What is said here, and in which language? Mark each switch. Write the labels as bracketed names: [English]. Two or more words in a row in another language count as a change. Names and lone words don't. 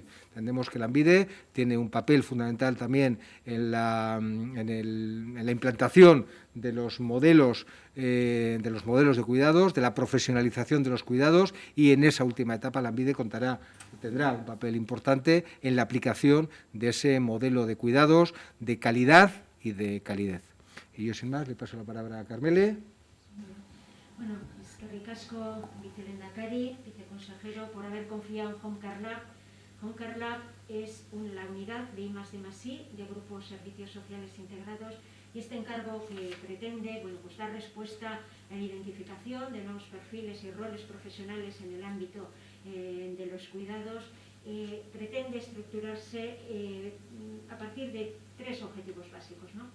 [Spanish] Entendemos que Lanbide tiene un papel fundamental también en la implantación de los modelos de cuidados, de la profesionalización de los cuidados, y en esa última etapa Lanbide tendrá un papel importante en la aplicación de ese modelo de cuidados de calidad y de calidez. Y yo, sin más, le paso la palabra a Carmele. [Basque] Bueno, eskerrik asko, vicelehendakari, [Spanish] viceconsejero, por haber confiado en Home Lab. Home Lab es la unidad de I+D+I, de Grupos Servicios Sociales Integrados, y este encargo que pretende pues dar respuesta a la identificación de nuevos perfiles y roles profesionales en el ámbito de los cuidados, pretende estructurarse a partir de tres objetivos básicos, ¿no?